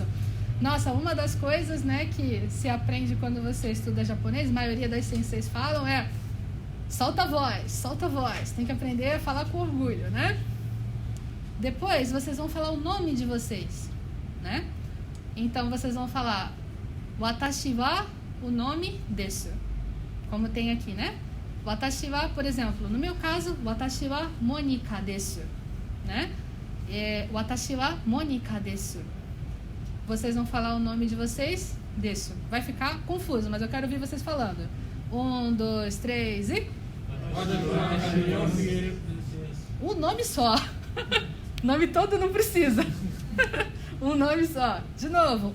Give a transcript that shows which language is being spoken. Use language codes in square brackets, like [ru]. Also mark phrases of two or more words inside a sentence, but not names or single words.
[pt] Nossa, uma das coisas, né, que se aprende quando você estuda japonês, a maioria das senseis falam solta a voz, tem que aprender a falar com orgulho, né? Depois, vocês vão falar o nome de vocês, né? Então, vocês vão falar [ja] 私は [pt] o nome desu, como tem aqui, né? [ja] 私は, [pt] por exemplo, no meu caso, [ja] watashi wa Monika desu, né? Watashi wa Monika desu. [pt] Vocês vão falar o nome de vocês, desu. Vai ficar confuso, mas eu quero ouvir vocês falando. 1, 2, 3 e... Um nome só. Nome todo não precisa. Um nome só. De novo.